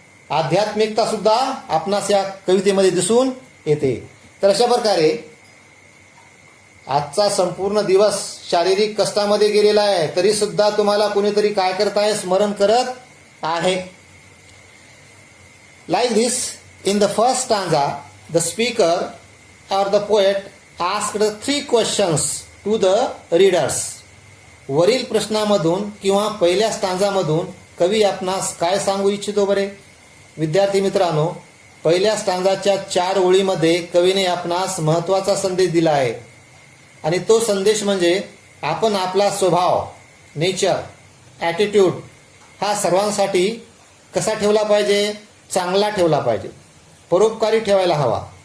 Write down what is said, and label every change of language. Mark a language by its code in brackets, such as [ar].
[mr] आध्यात्मिकता सुद्धा आपणास या कवितेमध्ये दिसून येते. तर अशा प्रकारे आजचा संपूर्ण दिवस शारीरिक कष्टामध्ये गेलेला आहे, तरी सुद्धा तुम्हाला कुणीतरी काय करत आहे, स्मरण करत आहे. [en] Like this, in the first stanza the speaker or the poet asked 3 questions to the readers. [mr] वरील प्रश्नामधून किंवा पहिल्या स्टांजामधून कवी आपणास काय सांगू इच्छितो बरे? विद्यार्थी मित्रांनो, पहिल्या स्टांजाच्या 4 ओळीमध्ये कवीने आपणास महत्त्वाचा संदेश दिला आहे. आणि तो संदेश म्हणजे आपण आपला स्वभाव, नेचर, ॲटिट्यूड हा सर्वांसाठी कसा ठेवला पाहिजे, चांगला ठेवला पाहिजे, परोपकारी ठेवायला हवा.